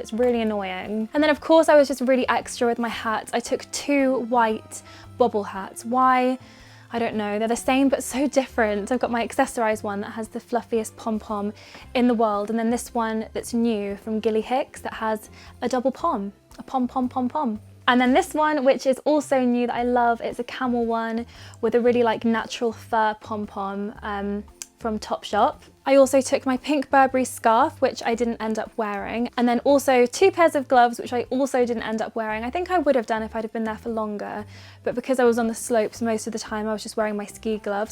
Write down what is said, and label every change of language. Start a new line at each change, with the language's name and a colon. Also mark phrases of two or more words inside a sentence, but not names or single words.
English: It's really annoying. And then of course I was just really extra with my hats. I took 2 white bobble hats. Why? I don't know. They're the same but so different. I've got my accessorized one that has the fluffiest pom-pom in the world, and then this one that's new from Gilly Hicks that has a double pom. a pom-pom-pom-pom. And then this one, which is also new that I love, it's a camel one with a really like natural fur pom-pom from Topshop. I also took my pink Burberry scarf, which I didn't end up wearing. And then also 2 pairs of gloves, which I also didn't end up wearing. I think I would have done if I'd have been there for longer, but because I was on the slopes most of the time, I was just wearing my ski gloves.